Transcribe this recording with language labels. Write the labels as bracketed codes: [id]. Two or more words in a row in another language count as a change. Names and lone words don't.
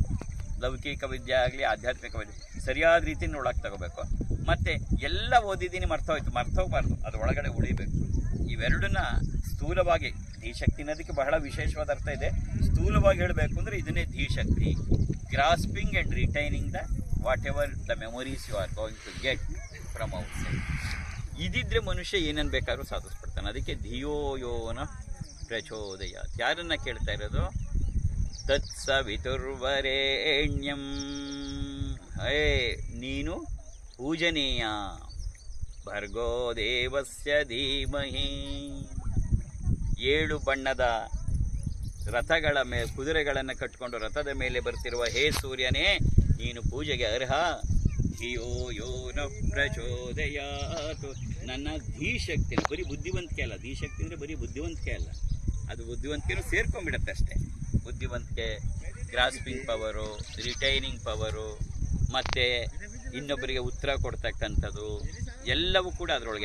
[kn] ಲೌಕಿಕ ವಿದ್ಯೆ ಆಗಲಿ ಆಧ್ಯಾತ್ಮಿಕ ವಿದ್ಯೆ ಸರಿಯಾದ ರೀತಿಯಿಂದ ಒಳಗೆ ತಗೋಬೇಕು. ಮತ್ತು ಎಲ್ಲ ಓದಿದ್ದೀನಿ ಮರ್ತೋಗ್ಬಾರ್ದು, ಅದು ಒಳಗಡೆ ಉಳಿಬೇಕು. ಇವೆರಡನ್ನ ಸ್ಥೂಲವಾಗಿ, ಧೀಶಕ್ತಿ ಅನ್ನೋದಕ್ಕೆ ಬಹಳ ವಿಶೇಷವಾದ ಅರ್ಥ ಇದೆ. ಸ್ಥೂಲವಾಗಿ ಹೇಳಬೇಕು ಅಂದರೆ ಇದನ್ನೇ ಧೀಶಕ್ತಿ. [en] grasping and retaining the whatever the memories you are going to get from outside. [kn] ಇದಿದ್ರೆ ಮನುಷ್ಯ ಏನನ್ನು ಬೇಕಾದ್ರೂ ಸಾಧಿಸ್ಬಿಡ್ತಾನೆ. [sa] ಅದಕ್ಕೆ ಧಿಯೋ ಯೋ ನ ಪ್ರಚೋದಯ. ಯಾರನ್ನ ಕೇಳ್ತಾ ಇರೋದು? [kn] ತತ್ಸವಿತುರ್ವರೇಣ್ಯಂ, ನೀನು ಪೂಜನೀಯ, [sa] ಭರ್ಗೋ ದೇವಸ್ಯ ಧೀಮಹಿ. [kn] 7 ಬಣ್ಣದ ರಥಗಳ ಕುದುರೆಗಳನ್ನು ಕಟ್ಟಿಕೊಂಡು ರಥದ ಮೇಲೆ ಬರ್ತಿರುವ ಹೇ ಸೂರ್ಯನೇ, ನೀನು ಪೂಜೆಗೆ ಅರ್ಹ. [sa] ಧಿಯೋ ಯೋ ನ ಪ್ರಚೋದಯಾತ್, [kn] ನನ್ನ ಧೀಶಕ್ತಿ, ಬರೀ ಬುದ್ಧಿವಂತಿಕೆ ಅಲ್ಲ. ಧೀಶಕ್ತಿ ಅಂದರೆ ಬರೀ ಬುದ್ಧಿವಂತಿಕೆ ಅಲ್ಲ, ಅದು ಬುದ್ಧಿವಂತಿಕೆನೂ ಸೇರ್ಕೊಂಡ್ಬಿಡುತ್ತೆ ಅಷ್ಟೇ. ಬುದ್ಧಿವಂತಿಕೆ, [en] grasping power, retaining power, [kn] ಮತ್ತು ಇನ್ನೊಬ್ಬರಿಗೆ ಉತ್ತರ ಕೊಡ್ತಕ್ಕಂಥದ್ದು ಎಲ್ಲವೂ ಕೂಡ ಅದರೊಳಗೆ.